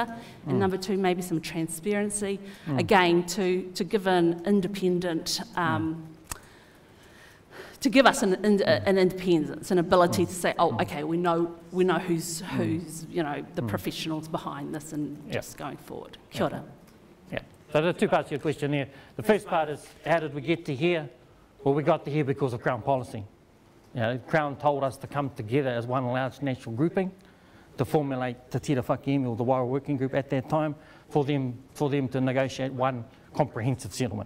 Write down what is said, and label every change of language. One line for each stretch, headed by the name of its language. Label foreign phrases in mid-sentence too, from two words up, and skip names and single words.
English: And number two, maybe some transparency, again, to give an independent, to give us an independence, an ability to say, oh, okay, we know who's you know, the professionals behind this and just going forward.
Māori: Kia ora.
English: Yeah. So there are two parts to your question there. The first part is, how did we get to here? Well, we got to here because of Crown policy. You know, Crown told us to come together as one large national grouping to formulate Te Tira Whakiimi, or the Waira Working Group at that time, for them to negotiate one comprehensive settlement.